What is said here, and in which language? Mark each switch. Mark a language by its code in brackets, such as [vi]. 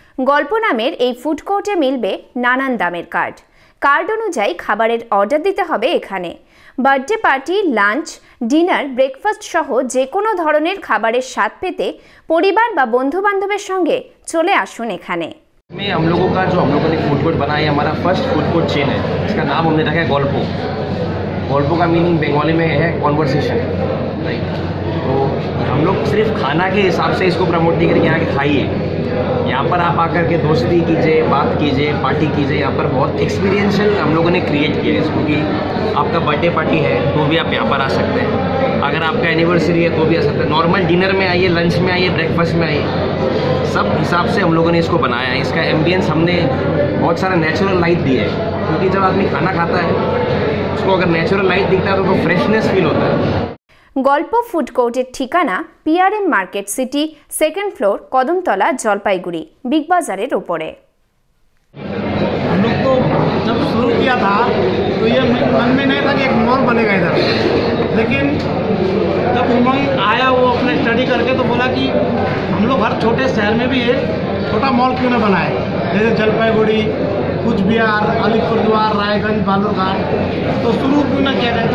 [bn] গল্প নামের এই ফুড কোর্টে মিলবে নানান দামের কার্ড। কার্ড অনুযায়ী খাবারের অর্ডার দিতে হবে এখানে। Birthday party, lunch, dinner, breakfast সহ যে কোনো ধরনের খাবারের স্বাদ পেতে পরিবার বা বন্ধু বান্ধবের সঙ্গে চলে আসুন এখানে। [hi] हम लोगों का जो हम लोगों ने फूड कोर्ट बनाया है, हमारा फर्स्ट फूड कोर्ट चेन है। इसका नाम हमने रखा है गॉल्पो। गॉल्पो का मीनिंग बंगाली में है कॉन्वर्सेशन, राइट। तो हम लोग सिर्फ खाना के हिसाब से इसको प्रमोट नहीं करेंगे, यहाँ के खाइए, यहाँ पर आप आकर के दोस्ती कीजिए, बात कीजिए, पार्टी कीजिए। यहाँ पर बहुत एक्सपीरियंशियल हम लोगों ने क्रिएट किया है इसको, कि आपका बर्थडे पार्टी है तो भी आप यहाँ पर आ सकते हैं, अगर आपका एनिवर्सरी है तो भी आ सकते हैं। नॉर्मल डिनर में आइए, लंच में आइए, ब्रेकफास्ट में आइए, सब हिसाब से हम लोगों ने इसको बनाया है। इसका एम्बियंस हमने बहुत सारा नेचुरल लाइट दिया है, क्योंकि जब आदमी खाना खाता है उसको अगर नेचुरल लाइट दिखता है तो फ्रेशनेस फील होता है। [bn] গল্প ফুড কোর্টের ঠিকানা PRM market city, 2nd floor, Kadamtala, Jalpaiguri, big বাজারের ওপরে। [hi] हम लोग तो जब शुरू किया था तो ये मन में नहीं था कि एक मॉल बनेगा इधर, लेकिन जब उमंग आया वो अपने स्टडी करके तो बोला कि हम लोग हर छोटे शहर में भी एक छोटा मॉल क्यों ना बनाए, जैसे जलपाईगुड़ी, कुछ बिहार, अलीपुरद्वार, रायगंज, बालूरघाट, तो शुरू क्यों ना किया जाए।